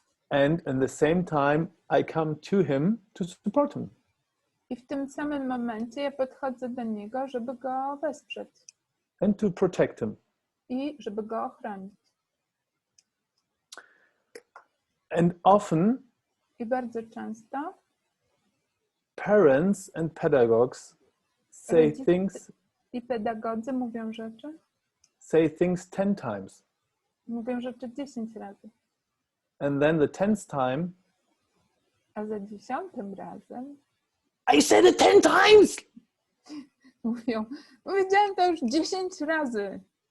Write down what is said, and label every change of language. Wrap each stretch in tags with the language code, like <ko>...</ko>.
<en>And at the same time, I come to him to support him.</en> <pl>I w tym samym momencie ja podchodzę do niego, żeby go wesprzeć.</pl> <en>And to protect him.</en> <pl>I żeby go ochronić.</pl> <en>And often,</en> <pl>I bardzo często</pl> <en>parents and pedagogues say things.</en> <pl>I pedagodzy mówią rzeczy.</pl> <en>Say things 10 times.</en> <pl>Mówią rzeczy 10 razy.</pl> <en>And then the 10th time,</en> <pl>A za 10. razem</pl> <en>I said it 10 times!</en> <pl>mówią, powiedziałem to już 10 razy.</pl>